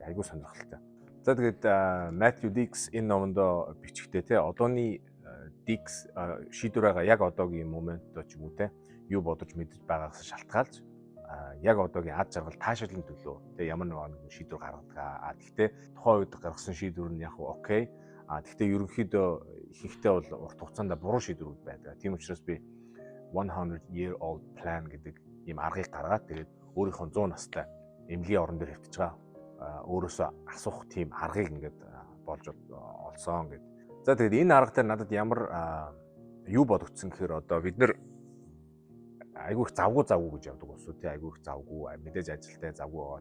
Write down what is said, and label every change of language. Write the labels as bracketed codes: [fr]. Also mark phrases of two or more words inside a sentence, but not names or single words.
[mn] Айгүй сонирхолтой. За тэгээд Matthew Dicks энэ номондоо бичгтээ одооны Dicks шийдвэрээ яг одоогийн моментоо ч юм уу юу бодож мэдэж байгаагаас шалтгаалж яг одоогийн ад жаргал таашаалын төлөө ямар нэгэн шийдвэр гаргадаг. Гэхдээ тухайн үед гаргасан шийдвэр нь яг окей. Гэхдээ ерөнхийдөө ихэнхдээ бол урт хугацаанд буруу шийдвэрүүд байдаг. Тийм учраас би [en] 100 year old plan [mn] гэдэг ийм аргыг гаргаад тэгээд өөрийнхөө 100 настай эмнэлгийн орон дээр хэвтэж байгаа өөрөөсөө асуух тийм аргыг ингээд болж олсон гэдэг. За тэгээд энэ арга дээр надад ямар юу бодогдсон гэхээр одоо бид нэр айгүй их завгүй гэж явдаг ус үү, айгүй их завгүй мэдээж ажилтай завгүй байгаа.